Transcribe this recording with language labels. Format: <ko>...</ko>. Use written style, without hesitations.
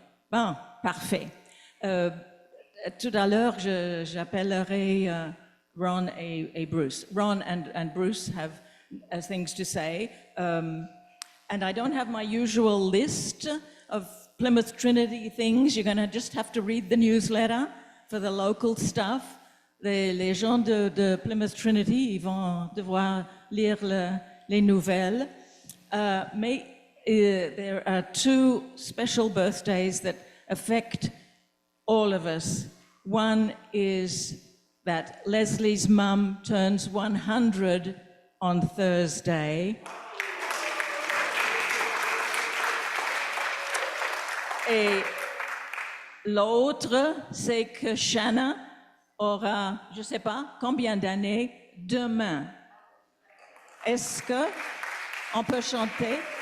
<fr>Bon, parfait. Tout à l'heure, j'appellerai Ron et Bruce.</fr> <en>Ron and Bruce have things to say. And I don't have my usual list of Plymouth Trinity things. You're going to just have to read the newsletter for the local stuff.</en> <fr>Les gens de Plymouth Trinity, ils vont devoir lire les nouvelles. Mais</fr> <en>there are two special birthdays that affect all of us. One is that Leslie's mum turns 100 on Thursday.</en> <fr>Et l'autre, c'est que Shanna aura, je ne sais pas combien d'années, demain. Est-ce qu'on peut chanter?</fr>